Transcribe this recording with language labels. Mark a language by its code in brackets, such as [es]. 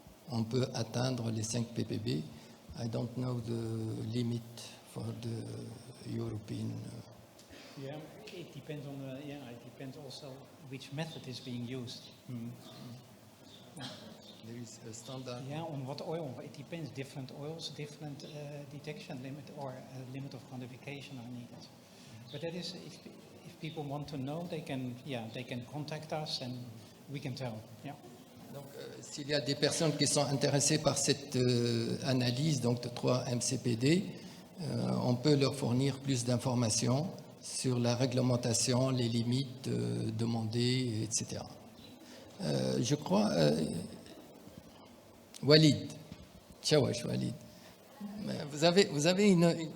[fr] On peut atteindre les 5 ppb. [en] I don't know the limit for the European. Yeah, it depends on it depends also which method is being used. There is a standard. Yeah, on what oil? It depends. Different oils, different detection limit or limit of quantification are needed. But that is, if people want to know, they can contact us and we can tell. Yeah. [fr] Donc, s'il y a des personnes qui sont intéressées par cette analyse donc de 3 MCPD, on peut leur fournir plus d'informations sur la réglementation, les limites demandées, etc. Je crois, Walid, Tchawash Walid, vous avez une...